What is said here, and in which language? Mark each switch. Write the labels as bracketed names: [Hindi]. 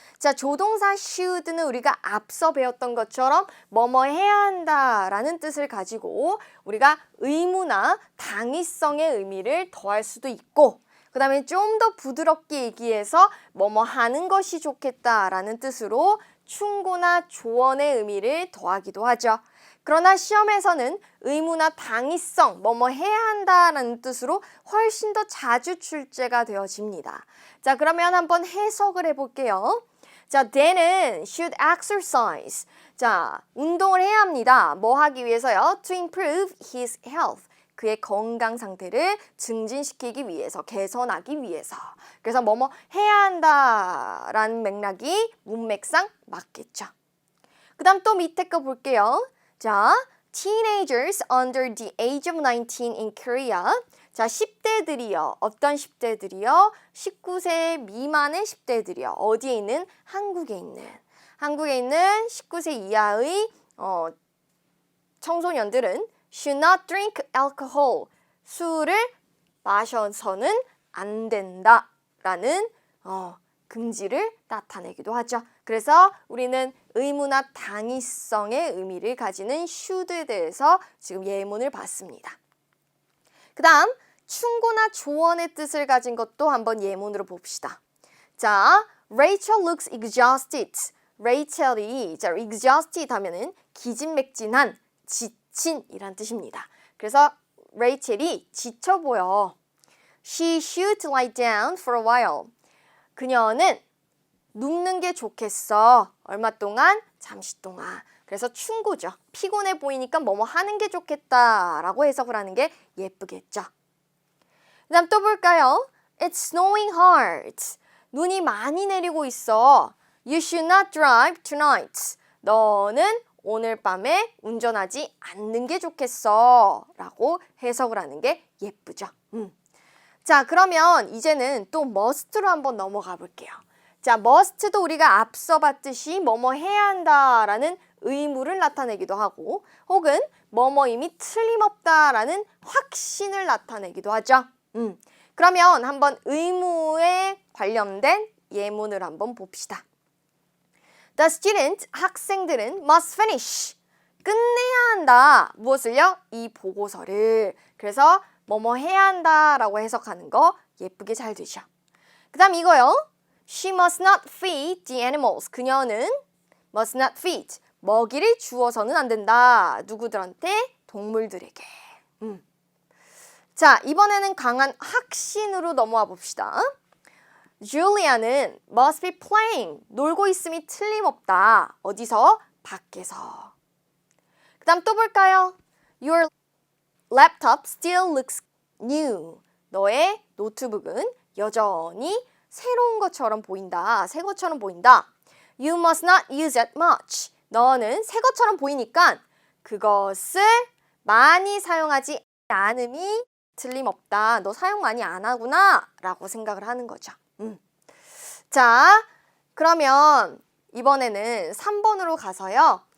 [Korean] 자, 조동사 should는 우리가 앞서 배웠던 것처럼 뭐뭐 해야 한다라는 뜻을 가지고 우리가 의무나 당위성의 의미를 더할 수도 있고 그 다음에 좀 더 부드럽게 얘기해서 뭐뭐 하는 것이 좋겠다라는 뜻으로 충고나 조언의 의미를 더하기도 하죠. 그러나 시험에서는 의무나 당위성, 뭐뭐 해야 한다라는 뜻으로 훨씬 더 자주 출제가 되어집니다. 자, 그러면 한번 해석을 해볼게요. 자, Dan은 [English] should exercise. [Korean] 자, 운동을 해야 합니다. 뭐 하기 위해서요? [English] To improve his health. [Korean] 그의 건강 상태를 증진시키기 위해서, 개선하기 위해서. 그래서 뭐뭐 해야 한다라는 맥락이 문맥상 맞겠죠. 그 다음 또 밑에 거 볼게요. [English] 자, teenagers under the age of 19 in Korea. [Korean] 자, 10대들이요. 어떤 10대들이요? 19세 미만의 10대들이요. 어디에 있는? 한국에 있는 19세 이하의 청소년들은 [English] should not drink alcohol. [Korean] 술을 마셔서는 안 된다라는 금지를 나타내기도 하죠. 그래서 우리는 의무나 당위성의 의미를 가지는 should에 대해서 지금 예문을 봤습니다. 그 다음 충고나 조언의 뜻을 가진 것도 한번 예문으로 봅시다. [English] 자, Rachel looks exhausted. [Korean] 레이첼이 exhausted 하면은 기진맥진한, 지친이란 뜻입니다. 그래서 레이첼이 지쳐 보여. [English] She should lie down for a while. [Korean] 그녀는 눕는 게 좋겠어. 얼마 동안? 잠시 동안. 그래서 충고죠. 피곤해 보이니까 뭐뭐 하는 게 좋겠다라고 해석을 하는 게 예쁘겠죠. 그 다음 또 볼까요? [English] It's snowing hard. [Korean] 눈이 많이 내리고 있어. [English] You should not drive tonight. [Korean] 너는 오늘 밤에 운전하지 않는 게 좋겠어. 라고 해석을 하는 게 예쁘죠. 자, 그러면 이제는 또 must로 한번 넘어가 볼게요. 자, must도 우리가 앞서 봤듯이 뭐뭐 해야 한다라는 의무를 나타내기도 하고 혹은 뭐뭐임이 틀림없다라는 확신을 나타내기도 하죠. 그러면 한번 의무에 관련된 예문을 한번 봅시다. [English] The student, [Korean] 학생들은 [English] must finish. [Korean] 끝내야 한다. 무엇을요? 이 보고서를. 그래서 뭐뭐 해야 한다라고 해석하는 거 예쁘게 잘 되죠. 그 다음 이거요. [English] She must not feed the animals. [Korean] 그녀는 [English] must not feed. [Korean] 먹이를 주어서는 안 된다. 누구들한테? 동물들에게. 자, 이번에는 강한 확신으로 넘어와 봅시다. Julia는 [English] must be playing. [Korean] 놀고 있음이 틀림없다. 어디서? 밖에서. 그 다음 또 볼까요? [English] Your laptop still looks new. [Korean] 너의 노트북은 여전히 새로운 것처럼 보인다. 새 것처럼 보인다. [English] You must not use it much. [Korean] 너는 새 것처럼 보이니까 그것을 많이 사용하지 않음이 틀림없다. 너 사용 많이 안 하구나 라고 생각을 하는 거죠. 자, 그러면 이번에는 3번으로 가서요.